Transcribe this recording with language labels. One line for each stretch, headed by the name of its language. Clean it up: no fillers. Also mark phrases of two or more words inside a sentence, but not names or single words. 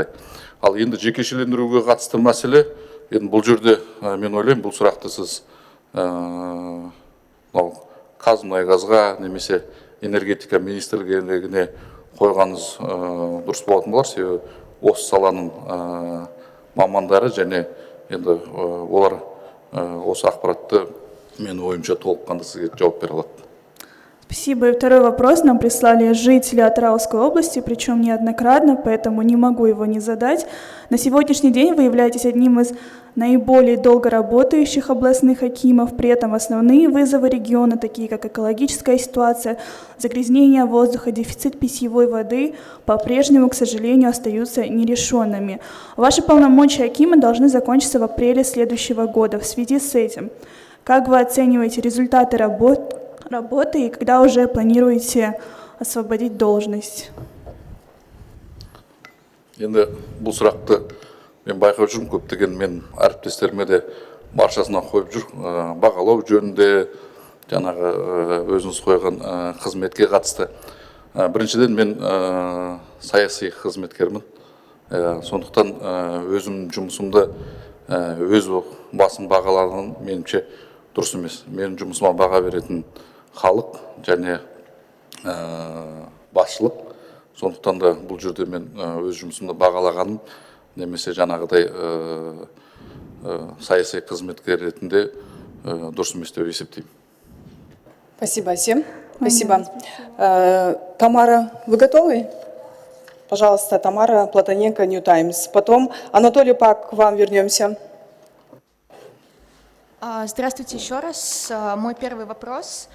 Kazakh: Ал енді жекешелендіруге қатысты мәселе, енді бұл жерде мен ойлаймын, бұл сұрақты сіз Қазмұнайгазға немесе энергетика министрлігіне қойғаныңыз дұрыс болатын болар. Себебі осы саланың мамандары және енді олар осы ақпаратты мен ойымша толыққанды сізге жауап бере алады.
Russian: Спасибо. И второй вопрос нам прислали жители Атырауской области, причем неоднократно, поэтому не могу его не задать. На сегодняшний день вы являетесь одним из наиболее долго работающих областных акимов, при этом основные вызовы региона, такие как экологическая ситуация, загрязнение воздуха, дефицит питьевой воды, по-прежнему, к сожалению, остаются нерешенными. Ваши полномочия акима должны закончиться в апреле следующего года. В связи с этим, как вы оцениваете результаты работы и когда уже планируете освободить должность?
Kazakh: Енді бұл сұрақты мен байқап жүрмін, көптеген мен әріптестеріме де баршасына қойып жүр. Бағалау жөнінде жаңағы өзіңіз қойған қызметке қатысты. Біріншіден мен саяси қызметкермін. Сондықтан өзім жұмысымды өз басым бағалаған меніңше дұрыс емес. Мен жұмысыма баға беретін халық және басшылық. Сондықтан да бұл жерде мен өз жұмысымды бағалағаным немесе жаңағыдай саяси қызметкер ретінде дұрыс емес деп есептеймін.
Russian: Спасибо, Асем. Спасибо. Тамара, вы готовы? Пожалуйста, Тамара Платоненко, New Times. Потом Анатолий Пак, к вам вернемся. Здравствуйте еще раз. Мой первый вопрос.